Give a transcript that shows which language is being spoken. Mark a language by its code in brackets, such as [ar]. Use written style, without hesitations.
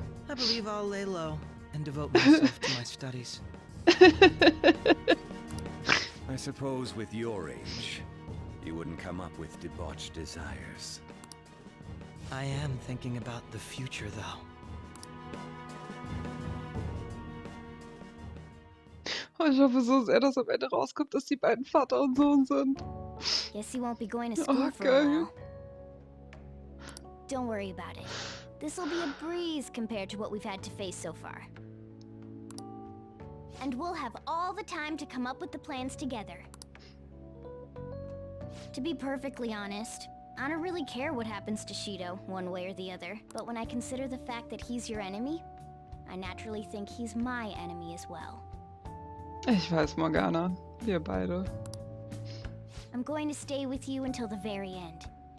[en] I believe I'll lay low and devote myself to my studies. I suppose with your age, you wouldn't come up with debauched desires. I am thinking about the future, though. [de] Oh, ich hoffe so sehr, dass am Ende rauskommt, dass die beiden Vater und Sohn sind. [en] Guess you won't be going to school for a while. Don't worry about it. This'll be a breeze compared to what we've had to face so far. And we'll have all the time to come up with the plans together. To be perfectly honest, I don't really care what happens to Shido, one way or the other. But when I consider the fact that he's your enemy, I naturally think he's my enemy as well. [de] Ich weiß, Morgana. Wir beide. [en] I'm going to stay with you until the very end.